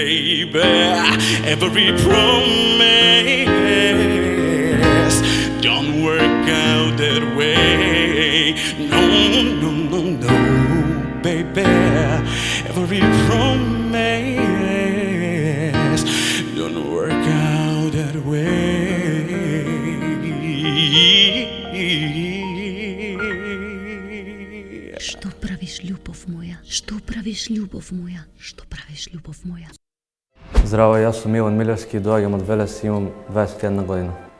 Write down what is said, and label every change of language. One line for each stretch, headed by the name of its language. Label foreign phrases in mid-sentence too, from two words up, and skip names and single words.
English: Every promise don't work out that way. No, no, no, no, baby. Every promise don't work out that way.
Macedonian: Што правиш, љубов моја? Што правиш, љубов моја? Што правиш, љубов моја? Здраво, јас сум Милан Милевски, доаѓам од Велес и имам 21 година.